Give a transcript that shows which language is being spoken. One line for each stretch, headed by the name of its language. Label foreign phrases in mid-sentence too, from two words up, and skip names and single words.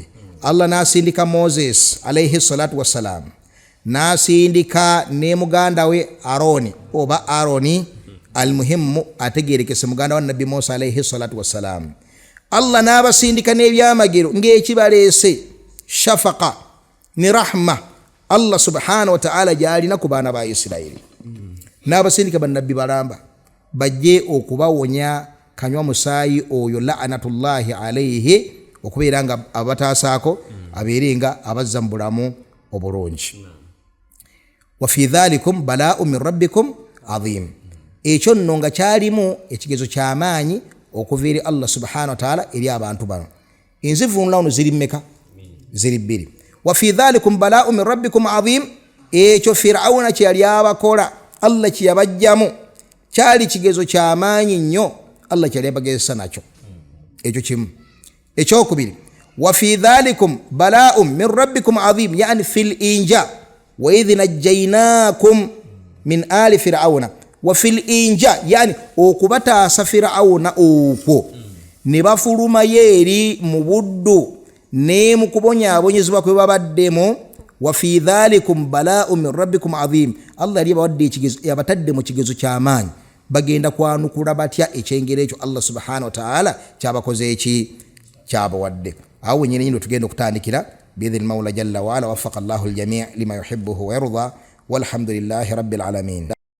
Ganda: Allah n'asindika Moses
Arabic: عليه الصلاة والسلام,
Ganda: n'asindika ne muganda we Aroni oba Aroni, almuhimmu ategerekese muganda wa Nabbi Musa
Arabic: عليه الصلاة والسلام.
Ganda: Allah n'abasindika n'ebyamagero ng'ekibaleese shafaqa ni rahma
Arabic: الله سبحانه وتعالى
Ganda: gyalina ku baana ba Isirayiri. N'abasindika bannabbi balamba bajje okubawonya kanywa musaayi oyo
Arabic: لعنة الله عليه,
Ganda: okubeera nga abataasaako abeere nga abazza mu bulamu obulungi.
Arabic: وفي ذلكم بلاء من ربكم عظيم.
Ganda: Ekyo nno nga kyalimu ekigezo ky'amaanyi okuva eri
Arabic: الله سبحانه وتعالى
Ganda: eri abantu bano. Enzivunula ono ziri mmeka? Ziri bbiri.
Arabic: وفي ذلكم بلاء من ربكم عظيم,
Ganda: ekyo Firawuna kye yali abakola, Allah kye yabajjamu kyali kigezo ky'amaanyi nnyo, Allah kye yali abagezesa nakyo. Ekyo kimu. Ekyokubiri,
Arabic: وفي ذلكم بلاء من ربكم عظيم يعني في الإنجاء وإذ نجيناكم من آل فرعون وفي الإنجاء wa idh najjaynaakum min ali fir'auna wa fil inja,
Ganda: yani okubataasa Firawuna okwo ne bafuluma yeeri mu buddu ne mu kubonyaabonyezebwa kwe babaddemu.
Arabic: وفي ذلكم بلاء من ربكم عظيم,
Ganda: Allah yali abawadde ekigezo, yabatadde mu kigezo ky'amaanyi, bagenda kwanukula batya ekyengero ekyo
Arabic: الله سبحانه وتعالى
Ganda: kyabakoze eki kyabawadde. Awo nyine nyine tugenda okutandikira
Arabic: بإذن المولى جل وعلا. وفق الله الجميع لما يحبه ويرضى والحمد لله رب العالمين.